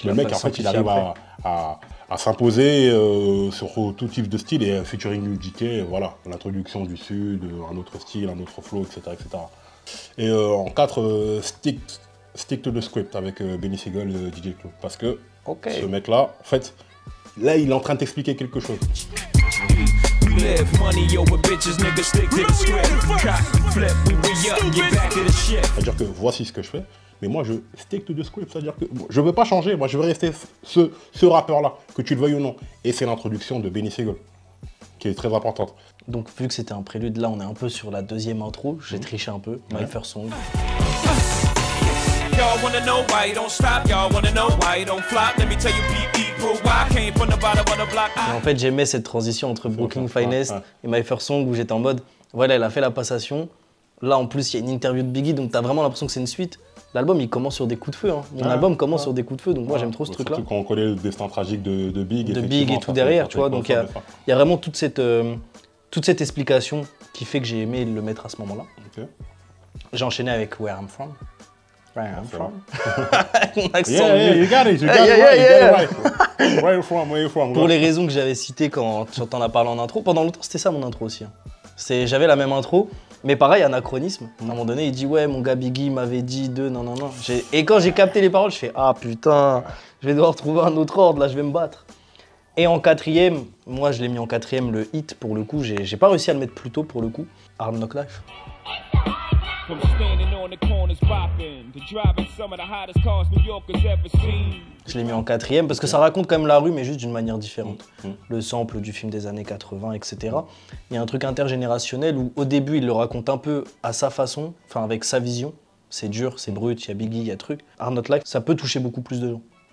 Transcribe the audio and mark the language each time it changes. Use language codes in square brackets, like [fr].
[fr] le mec, en fait, il arrive à s'imposer sur tout type de style, et featuring UGK, voilà, l'introduction du Sud, un autre style, un autre flow, etc. etc. Et en 4, stick to the script avec Benny Siegel, DJ Clue, parce que ce mec-là, en fait, là, il est en train de t'expliquer quelque chose. [en] We live money over bitches, nigga, stick to the script. Cop, flip, we re-up, get back to the shit. [fr] C'est-à-dire que voici ce que je fais, mais moi je [en] stick to the script, [fr] c'est-à-dire que je veux pas changer, moi je veux rester ce rappeur-là, que tu le veuilles ou non. Et c'est l'introduction de Benny Siegel, qui est très importante. Donc vu que c'était un prélude, là on est un peu sur la deuxième intro, j'ai triché un peu, My First Song. [en] Y'all wanna know why you don't stop, y'all wanna know why you don't flop. Let me tell you, P.E. Pro, why I came from the bottom of the block. [fr] Et en fait j'aimais cette transition entre Brooklyn Finest et My First Song où j'étais en mode, voilà, elle a fait la passation. Là en plus il y a une interview de Biggie, donc t'as vraiment l'impression que c'est une suite. l'album il commence sur des coups de feu. Hein. Mon album commence sur des coups de feu, donc moi j'aime trop ce truc-là. Surtout quand on connaît le destin tragique de Big. De Big et tout derrière, tu vois. Donc il y a vraiment toute cette explication qui fait que j'ai aimé le mettre à ce moment-là. Ok. J'ai enchaîné avec Where I'm From. [en] Where I'm From. [fr] Mon accent. [en] Yeah, you got it right. Where you from. [fr] Pour les raisons que j'avais citées quand t'en as parlé en intro. Pendant longtemps, c'était ça mon intro aussi. Hein. J'avais la même intro, mais pareil, anachronisme. À un moment donné, il dit ouais, mon gars Biggie m'avait dit non. Et quand j'ai capté les paroles, je fais ah putain, je vais devoir trouver un autre ordre, là je vais me battre. Et en quatrième, moi je l'ai mis en quatrième, le hit pour le coup, j'ai pas réussi à le mettre plus tôt pour le coup, Hard Knock Life. [en] From standing on the corners bopping to driving some of the hottest cars New Yorkers ever seen. [fr] Je l'ai mis en quatrième parce que ça raconte quand même la rue, mais juste d'une manière différente. Le sample du film des années 80, etc. Il y a un truc intergénérationnel où au début il le raconte un peu à sa façon, enfin avec sa vision. C'est dur, c'est brut, il y a Biggie, il y a truc. Hard Knock Life, ça peut toucher beaucoup plus de gens.